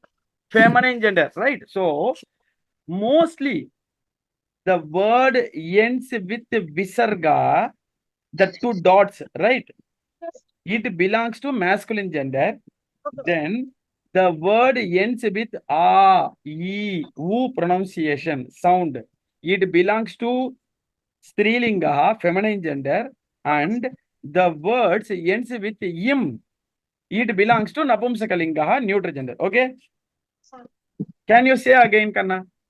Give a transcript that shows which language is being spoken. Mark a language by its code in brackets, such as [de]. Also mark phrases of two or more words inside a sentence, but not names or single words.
[en] Feminine gender, right? So mostly the word ends with visarga, the two dots, right? It belongs to masculine gender. Okay. Then the word ends with a, e, u pronunciation sound. It belongs to strilinga, feminine gender, and the words ends with im. It belongs to napumsakalinga, neutral gender. Okay? Sir. Can you say again, Kanna?